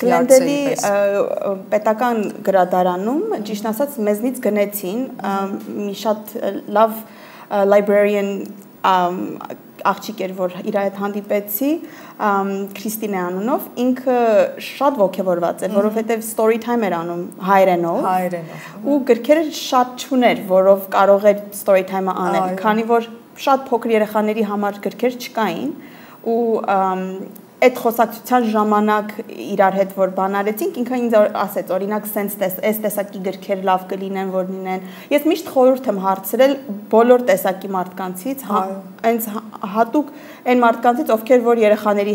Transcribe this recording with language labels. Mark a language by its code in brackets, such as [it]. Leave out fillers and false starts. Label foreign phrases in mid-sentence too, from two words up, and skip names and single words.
[hy] Գլենդելի պետական գրադարանում, ճիշտ ասած, մեզնից գնեցին մի շատ լավ librarian աղջիկ էր, որ իր հետ հանդիպեցի, Քրիստինե անունով, ինքը շատ ոգևորված էր, որովհետև [en] story time [hy] էր անում հայերենով, ու գրքերը շատ չուներ, որով կարող էր [en] story time- [hy] ը անել, քանի որ շատ փոքր երեխաների համար գրքեր չկային, ու այդ խոսակցության ժամանակ իրար հետ որ բան արեցինք, ինքը ինձ ասեց, օրինակ, այս տեսակի գրքեր լավ կլինեն, որ լինեն։ Ես միշտ խորհուրդ եմ հարցրել բոլոր տեսակի մարդկանցից, հենց հատուկ այն մարդկանցից, ովքեր որ երեխաների